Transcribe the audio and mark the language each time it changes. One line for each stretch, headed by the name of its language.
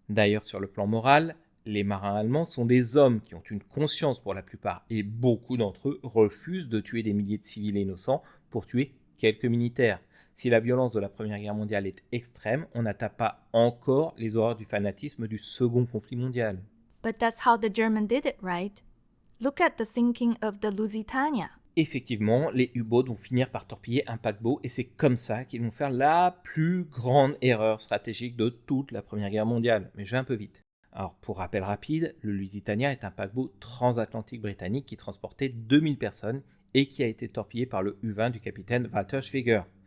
French: D'ailleurs, sur le plan moral, les marins allemands sont des hommes qui ont une conscience pour la plupart et beaucoup d'entre eux refusent de tuer des milliers de civils innocents pour tuer quelques militaires. Si la violence de la Première Guerre mondiale est extrême, on n'atteint pas encore les horreurs du fanatisme du Second conflit mondial.
English: But that's how the Germans did it, right? Look at the sinking of the Lusitania.
French: Effectivement, les U-boats vont finir par torpiller un paquebot et c'est comme ça qu'ils vont faire la plus grande erreur stratégique de toute la Première Guerre mondiale. Mais je vais un peu vite. Alors, pour rappel rapide, le Lusitania est un paquebot transatlantique britannique qui transportait 2000 personnes et qui a été torpillé par le U-20 du capitaine Walter Schwieger.